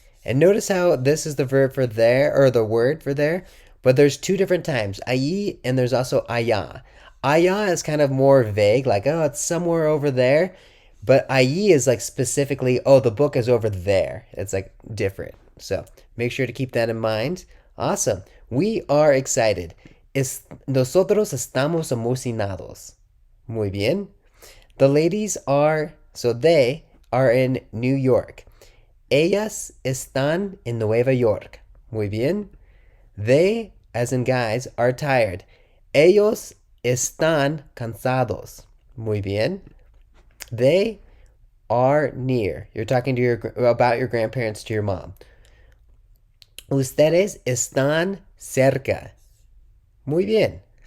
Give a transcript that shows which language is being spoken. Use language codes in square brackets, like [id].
[en] And notice how this is the verb for there, or the word for there, but there's two different times, allí, and there's also allá. Allá is kind of more vague, like, oh, it's somewhere over there. But allí is like specifically, oh, the book is over there. It's like different. So make sure to keep that in mind. Awesome. We are excited. [es] Nosotros estamos emocionados. Muy bien. [en] The ladies are, so they are in New York. [es] Ellas están en Nueva York. Muy bien. [en] They, as in guys, are tired. [es] Ellos están cansados. Muy bien. [en] They are near. You're talking to about your grandparents to your mom. [es] Ustedes están cerca. Muy bien.